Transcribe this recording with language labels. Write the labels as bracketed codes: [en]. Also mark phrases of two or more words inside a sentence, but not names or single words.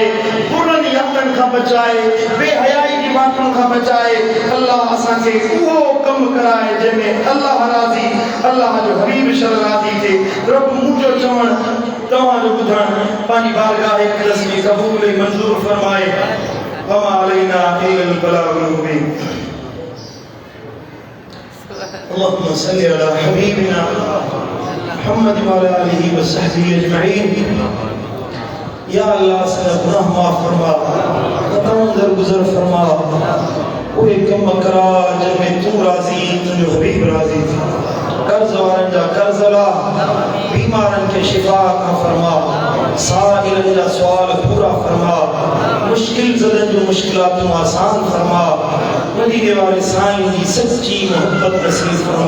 [sd] बुरनि यातन खां बचाए, बेहयाई जी बातुनि खां बचाए। अल्लाह असां खे उहो कम कराए जंहिंमें अल्लाह राज़ी, अल्लाह जो हबीब शर राज़ी थे। रब मुंहिंजो चवण तव्हां जो ॿुधण पंहिंजी बारगाह इक़दस में क़बूल मंज़ूर फरमाए। [ar] وما علينا إلا البلاغ المبين. اللهم صل على حبيبنا محمد وعلى آله وصحبه أجمعين. [sd] या अल्लाह से गुनाह माफ फरमा, खताओं दरगुजर फरमा। उहे कम करा जिनमें तू राज़ी, तुंहिंजो हबीब राज़ी थी। कर्ज़ वारनि जा कर्ज़ अला, बीमारनि खे शिफ़ा अता फरमा, साइलनि जा सुवाल पूरा फरमा, मुश्किल ज़दनि जूं मुश्किलातूं आसान फरमा। मदीने वाले साईं जी सच्ची मोहब्बत नसीब फरमा।